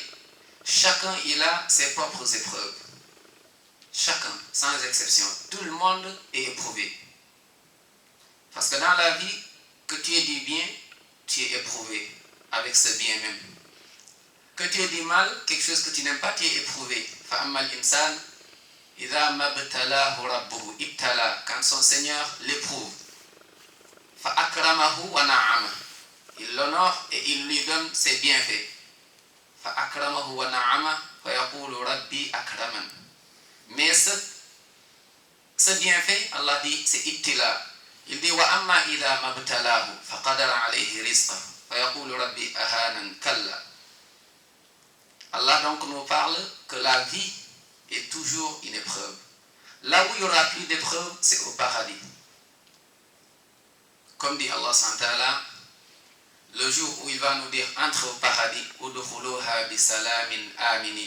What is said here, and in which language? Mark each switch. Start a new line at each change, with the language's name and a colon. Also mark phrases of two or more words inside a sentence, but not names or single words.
French: Chacun, il a ses propres épreuves. Chacun, sans exception. Tout le monde est éprouvé. Parce que dans la vie, que tu aies du bien, tu es éprouvé avec ce bien même. Que tu aies du mal, quelque chose que tu n'aimes pas, tu es éprouvé.
Arabic: فأما الإنسان إذا ما ابتلاه ربه ابتلى,
French: quand son Seigneur l'éprouve.
Arabic: فأكرمه ونعمه,
French: il l'honore et il lui donne ses bienfaits.
Arabic: فأكرمه ونعمه فيقول ربي أكرمن.
French: Mais ce bienfait, Allah dit, c'est ibtila. Il dit
Arabic: وأما إذا ما ابتلاه فقدر عليه رزقه فيقول ربي أهانن كلا.
French: Allah donc nous parle que la vie est toujours une épreuve. Là où il n'y aura plus d'épreuve, c'est au paradis. Comme dit Allah
Arabic: سبحانه وتعالى,
French: le jour où il va nous dire entre au paradis,
Arabic: ادخلوها بسلام آمنين.